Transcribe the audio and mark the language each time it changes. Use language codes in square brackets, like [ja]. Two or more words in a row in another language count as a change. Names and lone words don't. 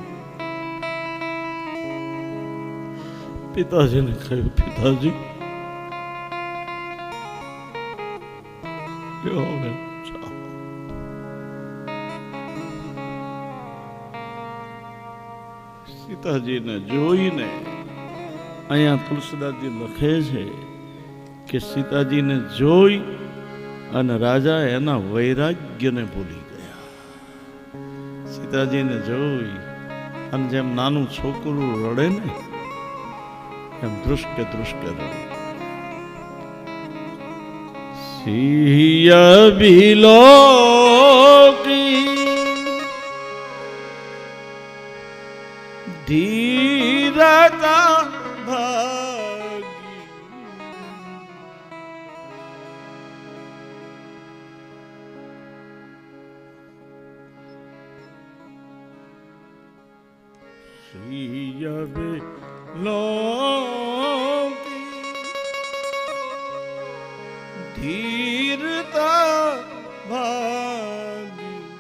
[gu] પિતાજીને કહ્યું, પિતાજી સીતાજીને જોઈને અહીંયા તુલસીદાસજી લખે છે કે સીતાજીને જોઈ અને રાજા એના વૈરાગ્યને ભૂલી ગયા. સીતાજીને જોઈ અને જેમ નાનું છોકરું રડે ને એમ ધ્રુસકે ધ્રુસકે રડે. [awa] सिय बिलो की धीरता भागी सिय बिलो धीरता भागी